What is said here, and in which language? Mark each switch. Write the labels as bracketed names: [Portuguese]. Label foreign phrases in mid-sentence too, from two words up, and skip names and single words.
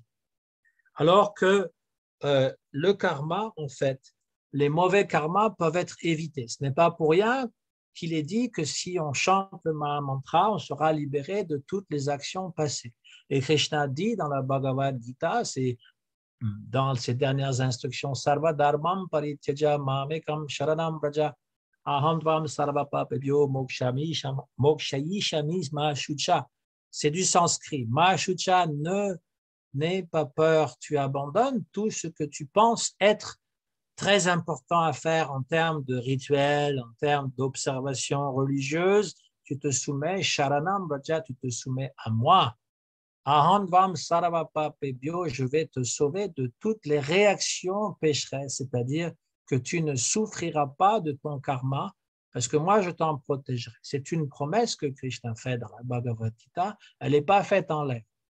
[French] Alors que le karma, en fait, les mauvais karmas peuvent être évités. Ce n'est pas pour rien qu'il est dit que si on chante le Mahamantra, on sera libéré de toutes les actions passées. Et Krishna dit dans la Bhagavad Gita, c'est dans ses dernières instructions, [Sanskrit] सर्व धर्मम् परित्यज मामेकं शरणं व्रज अहं त्वं सर्व पापेभ्यो मोक्षयिष्यामि मा शुचः. [French] C'est du sanskrit. [Sanskrit] मा शुचः, [French] n'aie pas peur, tu abandonnes tout ce que tu penses être très important à faire en termes de rituels, en termes d'observation religieuse. Tu te soumets, [Sanskrit] शरणं व्रज, [French] tu te soumets à moi. [Sanskrit] अहन्त्वं सर्वपापेभ्यो, [French] je vais te sauver de toutes les réactions pécheresses, c'est-à-dire que tu ne souffriras pas de ton karma, parce que moi je t'en protégerai. C'est une promesse que Krishna fait dans la Bhagavad Gita, elle n'est pas faite en l'air.